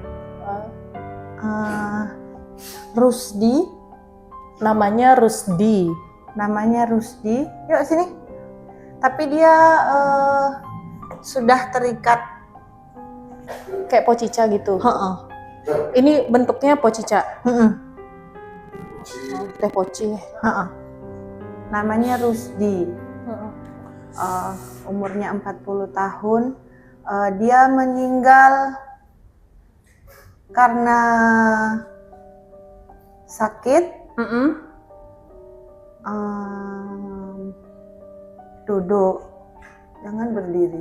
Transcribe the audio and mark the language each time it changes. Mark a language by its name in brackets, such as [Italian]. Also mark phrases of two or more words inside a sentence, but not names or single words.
[Indonesian] Rusdi. Namanya Rusdi. Yuk sini. Tapi dia sudah terikat. Kayak pocica gitu. Heeh. Ini bentuknya pocica. Heeh. Teh poci. Heeh. Namanya Rusdi. Umurnya 40 tahun. Dia meninggal karena sakit. Duduk, jangan berdiri.